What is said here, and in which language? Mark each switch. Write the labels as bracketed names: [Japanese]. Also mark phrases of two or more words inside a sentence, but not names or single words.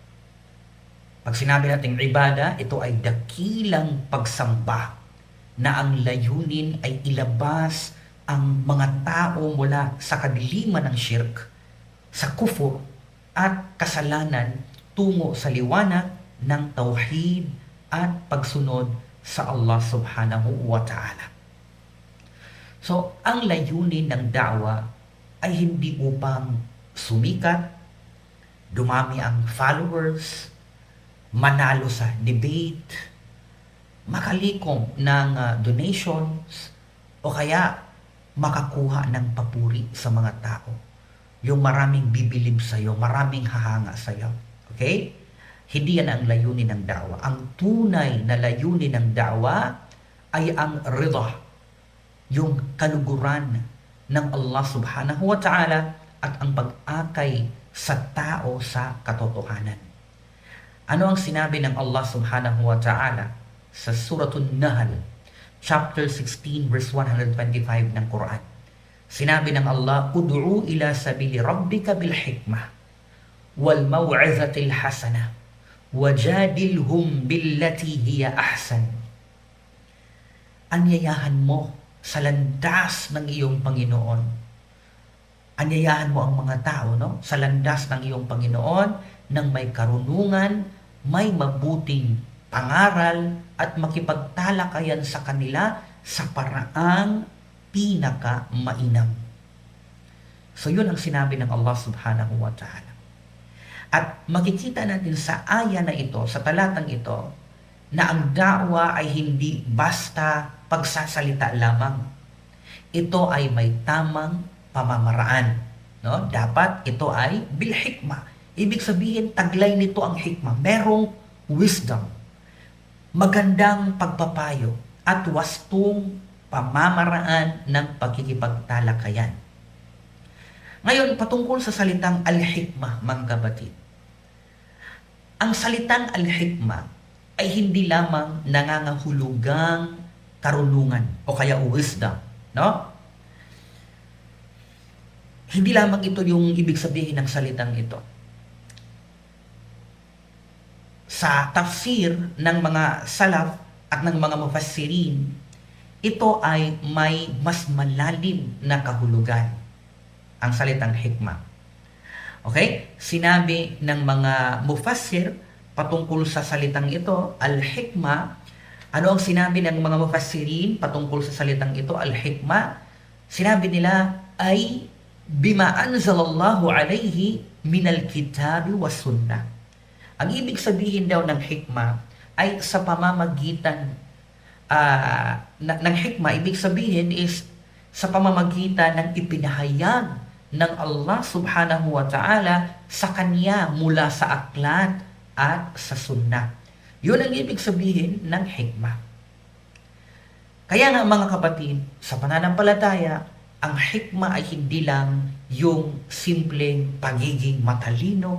[Filipino] Pag sinabi natin ibada, ito ay dakilang pagsamba na ang layunin ay ilabas ang mga tao mula sa kadiliman ng shirk, sa kufur at kasalanan tungo sa liwanag ng tauhid at pagsunod sa Allah [Arabic] سبحانه وتعالى. [Filipino] So, ang layunin ng da'wa ay hindi upang sumikat, dumami ang followers, manalo sa debate, makalikom ng donations o kaya makakuha ng papuri sa mga tao. Yung maraming bibilib sa'yo, maraming hahanga sa'yo. Okay? Hindi yan ang layunin ng da'wa. Ang tunay na layunin ng da'wa ay ang ridha, yung kaluguran ng Allah [Arabic] سبحانه وتعالى [Filipino] at ang pag-akay sa tao sa katotohanan. Ano ang sinabi ng Allah [Arabic] سبحانه وتعالى [Filipino] sa Suratul Nahl, [English] chapter 16, verse 125 ng Quran? [Filipino] Sinabi ng Allah, [Arabic] "ادع إلى سبيل ربك بالحكمة والموعظة الحسنة وجادلهم بالتي هي أحسن." [Filipino] Anyayahan mo sa landas ng iyong Panginoon. Anyayahan mo ang mga tao, no? Sa landas ng iyong Panginoon nang may karunungan, may mabuting pangaral at makipagtalakayan sa kanila sa paraang pinaka-mainam. So yun ang sinabi ng Allah [Arabic] سبحانه وتعالى. [Filipino] At makikita natin sa aya na ito, sa talatang ito, na ang da'wa ay hindi basta pagsasalita lamang. Ito ay may tamang pamamaraan. No? Dapat ito ay [Arabic] بالحكمة. [Filipino] Ibig sabihin, taglay nito ang hikmah. Merong wisdom, magandang pagpapayo at wastong pamamaraan ng pagkikipagtalakayan. Ngayon, patungkol sa salitang al-hikmah, mga kapatid. Ang salitang al-hikmah ay hindi lamang nangangahulugang karunungan o kaya wisdom, no? Hindi lamang ito yung ibig sabihin ng salitang ito. Sa tafsir ng mga salaf at ng mga mufassirin, ito ay may mas malalim na kahulugan, ang salitang hikmah. Okay? Sinabi ng mga mufassir patungkol sa salitang ito, al-hikmah. Ano ang sinabi ng mga mufassirin patungkol sa salitang ito, al-hikmah? Sinabi nila ay [Arabic] بما أنزل الله عليه من الكتاب والسنة. [Filipino] Ang ibig sabihin daw ng hikmah ay sa pamamagitan ng hikmah, ibig sabihin is sa pamamagitan ng ipinahayag ng Allah [Arabic] سبحانه وتعالى [Filipino] sa kanya mula sa aklat at sa sunnah. Yun ang ibig sabihin ng hikmah. Kaya nga mga kapatid, sa pananampalataya, ang hikmah ay hindi lang yung simpleng pagiging matalino.